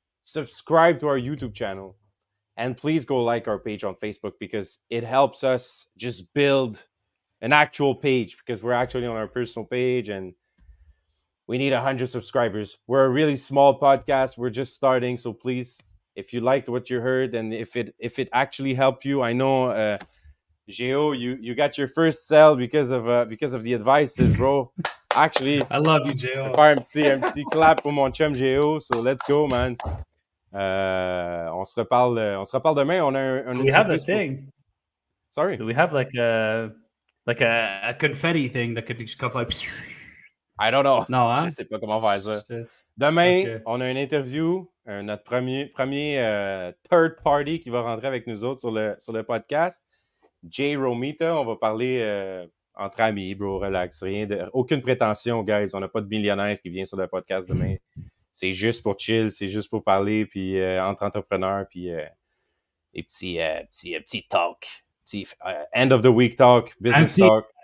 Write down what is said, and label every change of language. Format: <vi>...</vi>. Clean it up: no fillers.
<en>Subscribe to our YouTube channel, and please go like our page on Facebook, because it helps us just build an actual page, because we're actually on our personal page and we need 100 subscribers. We're a really small podcast. We're just starting. So please, if you liked what you heard and if it actually helped you, I know, Géo, you got your first sale because of the advices, bro. Actually, I love you, Géo.</en> <fr>Faire un petit clap pour mon chum Géo.</fr> <en>So let's go, man.</en> <fr>On se reparle demain. On a</fr> <en>we have a thing. Sorry. Do we have like a confetti thing that could just come like? I don't know.</en> <fr>Non, hein? Je sais pas comment faire ça. Demain, on a une interview, notre premier third party qui va rentrer avec nous autres sur le podcast. Jay Romita, on va parler entre amis, bro, relax. Aucune prétention, guys. On n'a pas de millionnaire qui vient sur le podcast demain. C'est juste pour chill, c'est juste pour parler, puis entre entrepreneurs, puis et petit talk.</fr> <en>End of the week talk, business talk.</en>